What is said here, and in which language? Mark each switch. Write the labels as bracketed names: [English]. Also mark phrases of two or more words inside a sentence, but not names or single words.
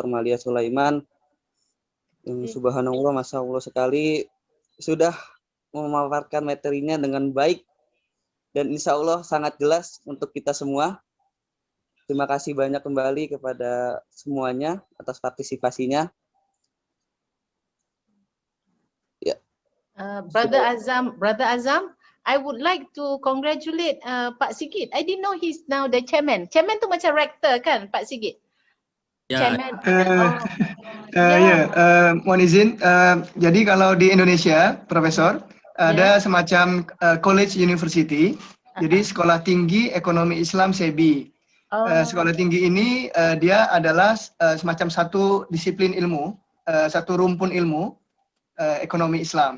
[Indonesian] Malia Sulaiman, yang [Arabic] سبحان الله ما شاء الله [Indonesian] sekali, sudah memaparkan materinya dengan baik dan [Arabic] إن شاء الله [Indonesian] sangat jelas untuk kita semua. Terima kasih banyak kembali kepada semuanya atas partisipasinya. Ya. [English] Brother Azam, I would like to congratulate Pak Sigit. I didn't know he's now the chairman. [Malay] Chairman tu macam rector kan, Pak Sigit? Ya, Chairman. [Indonesian] Mohon izin. Jadi kalau di Indonesia, Profesor, ada semacam [English] college university. [Indonesian] Jadi sekolah tinggi ekonomi Islam SEBI. Sekolah tinggi ini dia adalah semacam satu disiplin ilmu, satu rumpun ilmu ekonomi Islam.